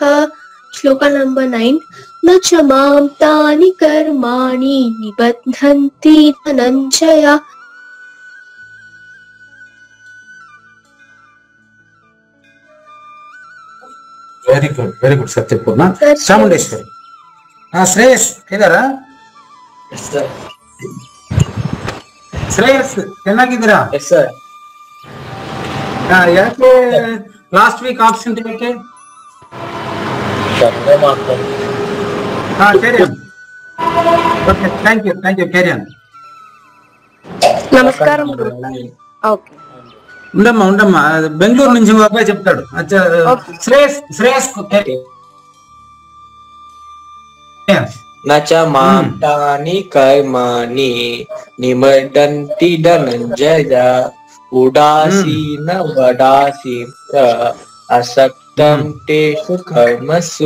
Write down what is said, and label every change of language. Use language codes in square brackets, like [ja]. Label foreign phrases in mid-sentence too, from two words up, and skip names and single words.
[te] శ్లోక నంబర్ 9. [sa] न च मां तानि कर्माणि निबध्नन्ति धनञ्जय. [en] very good సత్యపూర్ణ. [te] చాముండేశ్వరి. శ్రేయస్ ఇదారా? [kn] ಶ್ರೇಯಸ್ ಚೆನ್ನಾಗಿದ್ದೀರಾ? ಯಾಕೆ [en] last week absent [kn] ಯಾಕೆ? [en] carry on. okay, thank you carry on. [te] నమస్కారం గురు. ఓకే ఉండమ్మా బెంగళూరు నుంచి ఒక అబ్బాయి చెప్తాడు. అచ్చా శ్రేయస్ [sa] नच मां तानि कर्माणि निमदन्ति धनञ्जय उदासीन वदासीन असक्तं तेषु कर्मसु.